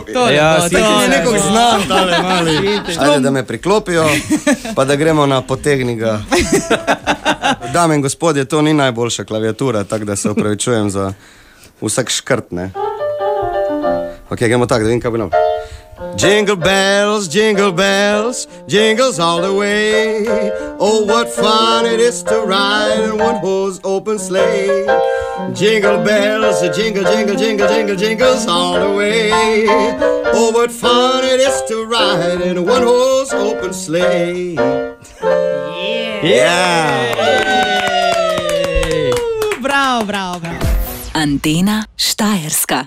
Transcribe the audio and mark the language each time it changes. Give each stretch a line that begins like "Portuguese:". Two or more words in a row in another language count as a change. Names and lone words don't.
Slovenian: Tole nekog znam, tale mali. Ajde, da me priklopijo, pa da gremo na potegni ga. Dame in gospodje, to ni najboljša klaviatura, tako da se opravičujem za vsak škrt, ne. Ok, gremo tako, da vidim, kaj bi nam.
English: Jingle bells, jingles all the way. Oh, what fun it is to ride in one horse open sleigh. Jingle bells, jingle, jingle, jingle, jingle, jingles all the way. Oh, what fun it is to ride in a one horse open sleigh. Yeah!
Slovenian: Bravo, bravo, bravo. Antena Štajerska.